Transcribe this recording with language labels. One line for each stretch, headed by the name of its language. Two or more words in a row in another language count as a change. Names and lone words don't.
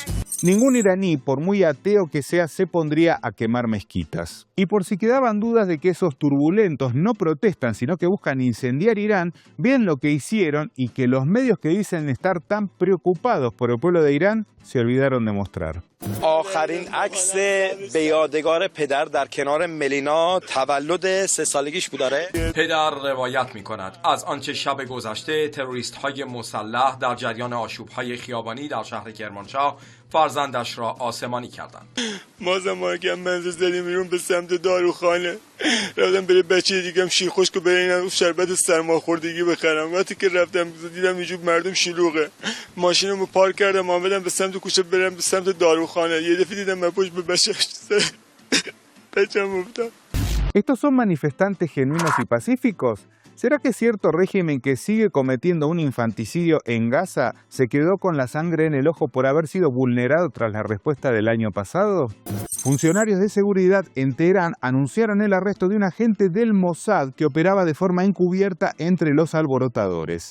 Spanish: Ningún iraní, por muy ateo que sea, se pondría a quemar mezquitas. Y por si quedaban dudas de que esos turbulentos no protestan, sino que buscan incendiar Irán, vean lo que hicieron y que los medios que dicen estar tan preocupados por el pueblo de Irán se olvidaron de mostrar.
Persian: آخرین عکس به یادگار پدر در کنار ملینا تولد 3 سالگیش بود. پدر روایت می‌کند از آنچه شب گذشته تروریست‌های مسلح در جریان آشوب‌های خیابانی در شهر کرمانشاه فرزندش را آسمانی کردند. ما زمانی که منزل زدیم بیرون به سمت داروخانه رفتم برای بچه دیگم شیر خشک و برای شربت سرماخوردگی بخرم. وقتی که رفتم دیدم اینجور مردم شلوغه. ماشینمو پارک کردم آمدم به سمت کوچه برم به سمت داروخانه. یه دفعه دیدم من پشت به بچه‌م افتاد.
Spanish: ¿Estos son manifestantes genuinos y pacíficos? ¿Será que cierto régimen que sigue cometiendo un infanticidio en Gaza se quedó con la sangre en el ojo por haber sido vulnerado tras la respuesta del año pasado? Funcionarios de seguridad en Teherán anunciaron el arresto de un agente del Mossad que operaba de forma encubierta entre los alborotadores.